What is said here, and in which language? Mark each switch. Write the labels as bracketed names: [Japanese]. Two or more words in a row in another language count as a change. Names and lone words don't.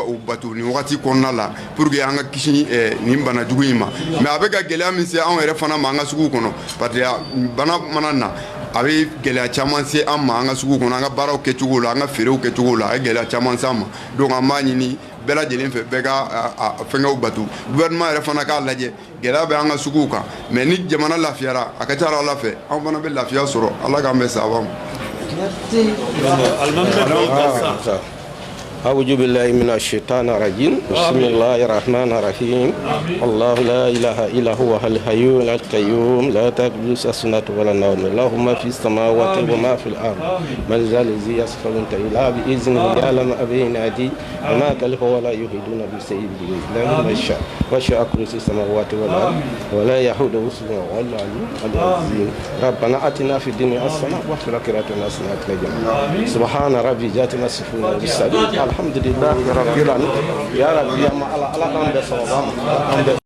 [Bambara] o bato nin wagati kɔnɔna la [French] pour que [Bambara] an ka kisi nin bana jugu in ma mais a bɛ ka gɛlɛya min se anw yɛrɛ fana ma an ka sugu kɔnɔ [French] parce que [Bambara] bana mana na a bɛ gɛlɛya caman se an ma an ka sugu kɔnɔ an ka baaraw kɛcogo la an ka feerew kɛcogo la a ye gɛlɛya caman se an ma donc an b'a ɲini bɛɛ lajɛlen fɛ bɛɛ ka fɛngɛw bato gouvernement yɛrɛ fana k'a lajɛ gɛlɛya bɛ an ka suguw kan mais ni jamana lafiyara a ka ca ala fɛ an fana bɛ lafiya sɔrɔ ala k'an bɛn sababa ma. [Arabic] أعوذ بالله من الشيطان الرجيم بسم الله الرحمن الرحيم الله لا إله إلا هو الحي القيوم لا تأخذه سنة ولا نوم له ما في السماوات وما في الأرض من ذا الذي يشفع إلا بإذنه يعلم بين أيديهم وما خلفه ولا يحيطون بشيء إلا بما شاء وسع كرسيه السماوات والأرض ولا يحوده حفظهما وهو العلي العظيم ربنا آتنا في الدنيا حسنة وفي الآخرة حسنة وقنا عذاب النار سبحان ربي ذات ما يصفون والسلام الحمد لله رب العالمين يا رب يا ما على